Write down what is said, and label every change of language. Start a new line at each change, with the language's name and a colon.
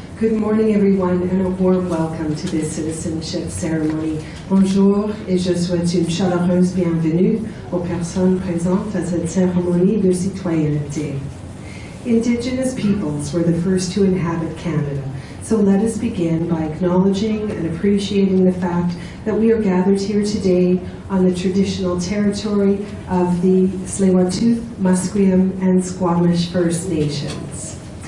English: Good morning, everyone, and a warm welcome to this citizenship ceremony.
French: Bonjour, et je souhaite une chaleureuse bienvenue aux personnes présentes à cette cérémonie de citoyenneté.
English: Indigenous peoples were the first to inhabit Canada, so let us begin by acknowledging and appreciating the fact that we are gathered here today on the traditional territory of the Tsleil-Waututh, Musqueam, and Squamish First Nations.